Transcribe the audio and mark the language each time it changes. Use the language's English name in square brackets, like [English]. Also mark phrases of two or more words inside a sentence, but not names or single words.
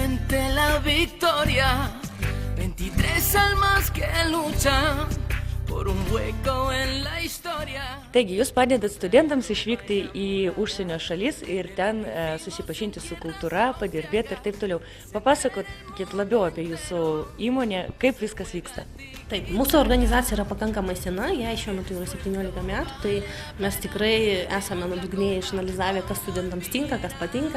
[Spanish] mente la victoria, 23 almas que luchan por un hueco en la historia. [Lithuanian] Taigi, jūs padedat studentams išvykti į užsienio šalis ir ten susipažinti su kultūra, padirbėti ir taip toliau. Papasakokit labiau apie jūsų įmonę, kaip viskas vyksta. Taip, mūsų organizacija yra pakankamai sena, jai šiuo metu yra 17 metų, tai mes tikrai esame nuodugniai išanalizavę, kas studentams tinka, kas patinka.